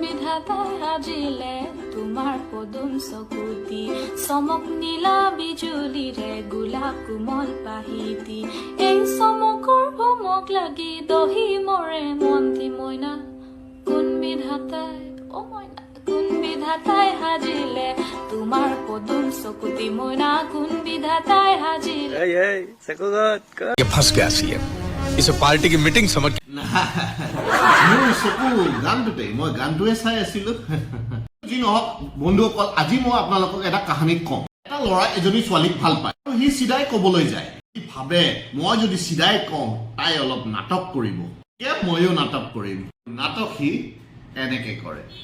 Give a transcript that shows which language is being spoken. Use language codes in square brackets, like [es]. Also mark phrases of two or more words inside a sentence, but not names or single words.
[as] বিধাতাই সাজিলে তোমাৰ পদুম চকুতি চমক নীলা বিজুলীৰে গোলাপ কোমল পাহিতি এই চমকৰ ভমক লাগি দহি মৰে মন্তি মইনা কোন বিধাতাই মইনা কোন বিধাতাই সাজিলে তোমাৰ পদুম চকুতি মইনা কোন বিধাতাই সাজিলে [hi] ये फंस गया सीएम इसे पार्टी की मीटिंग समझ [as] মোৰ চকু গানটোতে মই গানটোৱে চাই আছিলো যি নহওক বন্ধুসকল আজি মই আপোনালোকক এটা কাহিনী কম এটা ল'ৰা এজনী ছোৱালীক ভাল পায় আৰু সি চিধাই ক'বলৈ যায় সি ভাবে মই যদি চিধাই কওঁ তাই অলপ নাটক কৰিব ময়ো নাটক কৰিম নাটক সি এনেকে কৰে